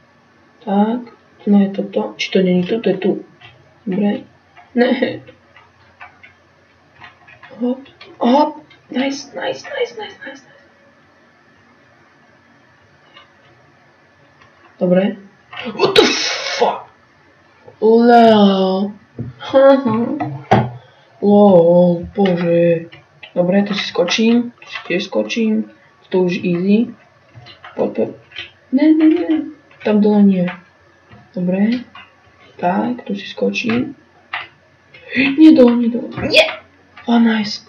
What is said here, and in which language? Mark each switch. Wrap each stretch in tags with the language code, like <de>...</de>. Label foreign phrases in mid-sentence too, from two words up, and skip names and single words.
<sk>Tak, No je toto. Či to není tu? To je tu. Dobre. Ne. Hop. Hop. Nice. Dobre.</sk> <en>What the fuck? Lol. Lol,</en> <sk>bože. Dobre, tu si skočím. Tu si tiež skočím. To už easy. Poď. Ne. Tam dole nie. Dobre. Tak, tu si skočím. Nie dole. Nie! Nice.</sk>